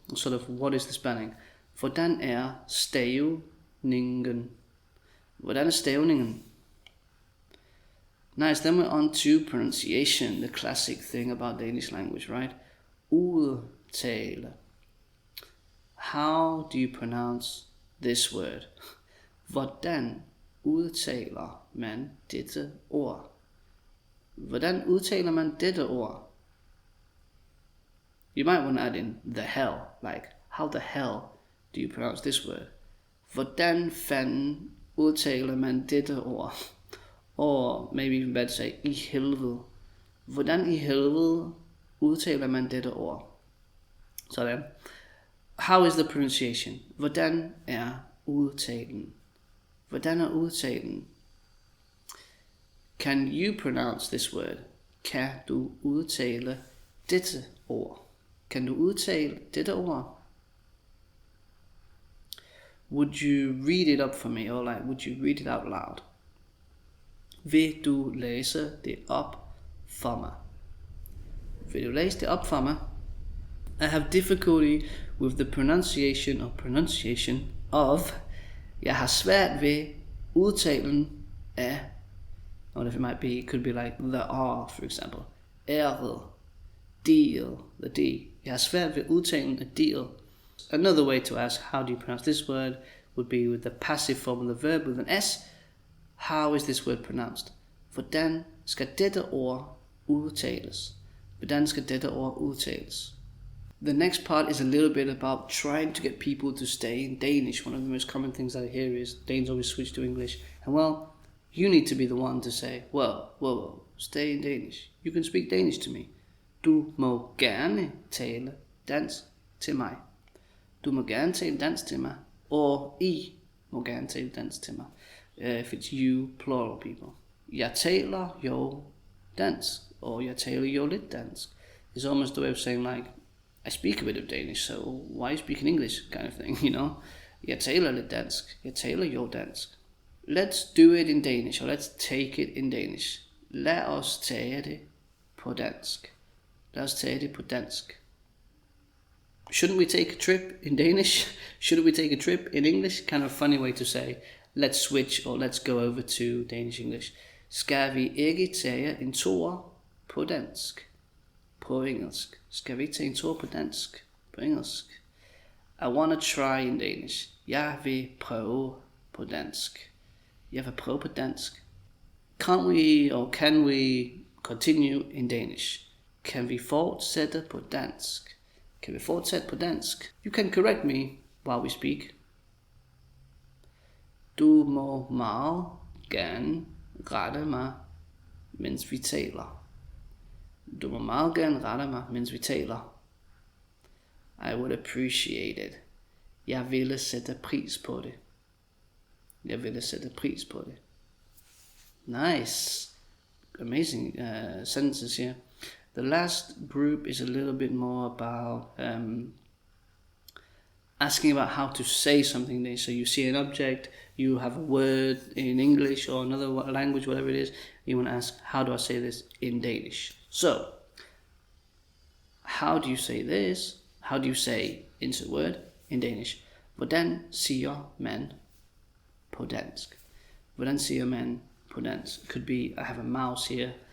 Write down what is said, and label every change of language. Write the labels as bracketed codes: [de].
[en] Sort of, what is the spelling? [da] Hvordan er stavningen? Hvordan er stavningen? [en] Nice, then we're on to pronunciation, the classic thing about Danish language, right? Udtale. How do you pronounce this word? [da] Hvordan udtaler man dette ord? Hvordan udtaler man dette ord? [en] You might want to add in the hell, like, how the hell do you pronounce this word? [da] Hvordan fanden udtaler man dette ord? [en] Or maybe even better say, [da] i helvede. Hvordan i helvede udtaler man dette ord? Sådan. [en] How is the pronunciation? [da] Hvordan er udtalen? Hvordan er udtalen? [en] Can you pronounce this word? [da] Kan du udtale dette ord? Kan du udtale dette ord? [en] Would you read it up for me? Or like, would you read it out loud? [da] Vil du læse det op for mig? Vil du læse det op for mig? [en] I have difficulty with the pronunciation of. [da] Jeg har svært ved udtalen af. [en] Or if it could be like the R, for example. Æret. Deal. The D. [da] Jeg har svært ved udtalen af deal. [en] Another way to ask, how do you pronounce this word, would be with the passive form of the verb with an S. How is this word pronounced? [da] Hvordan skal dette ord udtales? Hvordan skal dette ord udtales? [en] The next part is a little bit about trying to get people to stay in Danish. One of the most common things I hear is Danes always switch to English. And well, you need to be the one to say, whoa, stay in Danish. You can speak Danish to me. [da] Du må gerne tale dansk til mig. Du må gerne tale dansk til mig. Or I må gerne tale dansk til mig. [en] If it's you, plural people. [da] Jeg taler jo dansk. Or jeg taler jo lidt dansk. [en] It's almost the way of saying like, I speak a bit of Danish, so why speak in English kind of thing, you know? [da] Jeg taler lidt dansk. Jeg taler jo dansk. [en] Let's do it in Danish, or let's take it in Danish. [da] Lad os tage det på dansk. Lad os tage det på dansk. [en] Shouldn't we take a trip in Danish? Shouldn't we take a trip in English? Kind of a funny way to say, let's switch, or let's go over to Danish English. [da] Skal vi ikke tage en tur på dansk? På engelsk. Skal vi tage en tur på dansk? På engelsk. [en] I wanna try in Danish. [da] Jeg vil prøve på dansk. Jeg vil prøve på dansk. [en] Can we continue in Danish? [da] Kan vi fortsætte på dansk? Kan vi fortsætte på dansk? [en] You can correct me while we speak. [da] Du må meget gerne rette mig, mens vi taler. Du må meget gerne rette mig, mens vi taler. [en] I would appreciate it. [da] Jeg ville sætte pris på det. Jeg ville sætte pris på det. [en] Nice. Amazing sentences here. The last group is a little bit more about asking about how to say something. So you see an object, you have a word in English or another language, whatever it is. You want to ask, how do I say this in Danish? So, how do you say this? How do you say insert word in Danish? [da] Hvordan siger man på dansk? Hvordan siger man på dansk? [en] It could be, I have a mouse here.